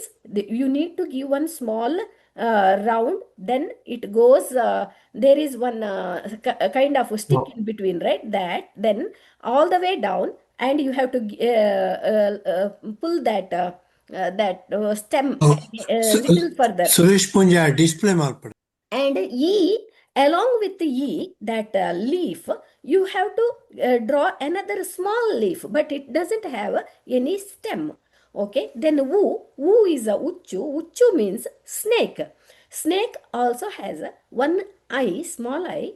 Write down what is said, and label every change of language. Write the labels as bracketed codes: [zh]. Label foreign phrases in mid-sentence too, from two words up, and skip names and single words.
[en] You need to give one small round. Then it goes. There is one kind of a stick in between, right? That then all the way down, and you have to pull that stem a little further. [kn] ಸುರೇಶ್ ಪೂಂಜಾ ಡಿಸ್ಪ್ಲೇ ಮಾಡ್ಬಿಡು. [en] And E, along with the E, that leaf, you have to draw another small leaf, but it doesn't have any stem. Okay, then Wu is a Uchu. Uchu means snake. Snake also has one eye, small eye.